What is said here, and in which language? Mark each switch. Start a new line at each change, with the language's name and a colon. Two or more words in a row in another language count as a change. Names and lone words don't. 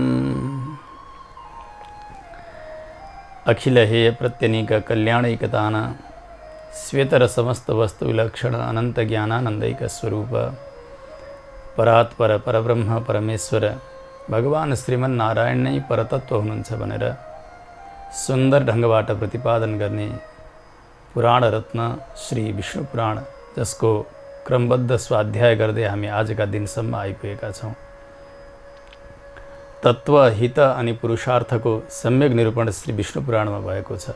Nepali: अखिलहेय प्रत्यनीक कल्याणैकतान श्वेतर समस्त वस्तु विलक्षण अनंत ज्ञानानंदैक स्वरूप परात्पर परब्रह्म परमेश्वर भगवान श्रीमन्नारायण नै परतत्व हुनुहुन्छ भनेर सुंदर ढंगबाट प्रतिपादन गर्ने पुराण रत्न श्री विष्णु पुराण, जसको क्रमबद्ध स्वाध्याय गर्दै हामी आजका दिनसम्म आइपुगेका छौं। तत्व हित अनि पुरुषार्थको सम्यक निरूपण श्री विष्णु पुराणमा भएको छ।